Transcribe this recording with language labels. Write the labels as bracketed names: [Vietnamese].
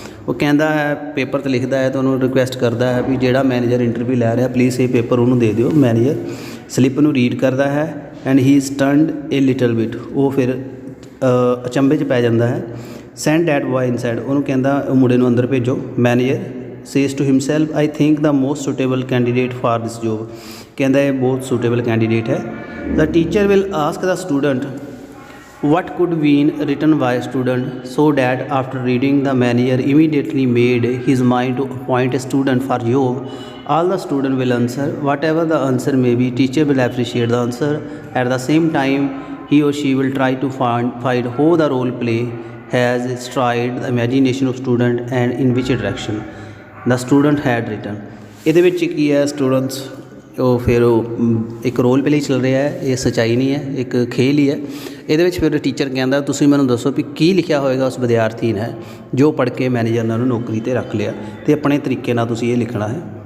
[Punjabi] ਉਹ ਕਹਿੰਦਾ ਹੈ, ਪੇਪਰ 'ਤੇ ਲਿਖਦਾ ਹੈ, ਤਾਂ ਉਹਨੂੰ ਰਿਕੁਐਸਟ ਕਰਦਾ ਹੈ ਵੀ ਜਿਹੜਾ ਮੈਨੇਜਰ ਇੰਟਰਵਿਊ ਲੈ ਰਿਹਾ ਪਲੀਜ਼ ਇਹ ਪੇਪਰ ਉਹਨੂੰ ਦੇ ਦਿਓ। ਮੈਨੇਜਰ ਸਲਿੱਪ ਨੂੰ ਰੀਡ ਕਰਦਾ ਹੈ [English] and he stunned a little bit, [Punjabi] ਉਹ ਫਿਰ ਅਚੰਭੇ 'ਚ ਪੈ ਜਾਂਦਾ ਹੈ। [English] send that boy inside, [Punjabi] ਉਹਨੂੰ ਕਹਿੰਦਾ ਮੁੰਡੇ ਨੂੰ ਅੰਦਰ ਭੇਜੋ। [English] manager says to himself I think the most suitable candidate for this job, [Punjabi] ਕਹਿੰਦਾ ਇਹ ਬਹੁਤ ਸੁਟੇਬਲ ਕੈਂਡੀਡੇਟ ਹੈ। [English] The teacher will ask the student what could been written by a student, so that after reading the manager immediately made his mind to appoint a student for job. All the student will answer whatever the answer may be. Teacher will appreciate the answer. At the same time he or she will try to find how the role play has stirred the imagination of student and in which direction the student had written. [Punjabi] ਇਹਦੇ ਵਿੱਚ ਕੀ ਹੈ students ਉਹ ਫਿਰ ਇੱਕ role play ਚੱਲ ਰਿਹਾ ਹੈ, ਇਹ ਸੱਚਾਈ ਨਹੀਂ ਹੈ, ਇੱਕ ਖੇਲ ਹੀ ਹੈ। ਇਹਦੇ ਵਿੱਚ ਫਿਰ ਟੀਚਰ ਕਹਿੰਦਾ ਤੁਸੀਂ ਮੈਨੂੰ ਦੱਸੋ ਵੀ ਕੀ ਲਿਖਿਆ ਹੋਏਗਾ ਉਸ ਵਿਦਿਆਰਥੀ ਨੇ ਜੋ ਪੜ੍ਹ ਕੇ ਮੈਨੇਜਰ ਨੇ ਉਹਨੂੰ ਨੌਕਰੀ 'ਤੇ ਰੱਖ ਲਿਆ, ਅਤੇ ਆਪਣੇ ਤਰੀਕੇ ਨਾਲ ਤੁਸੀਂ ਇਹ ਲਿਖਣਾ ਹੈ।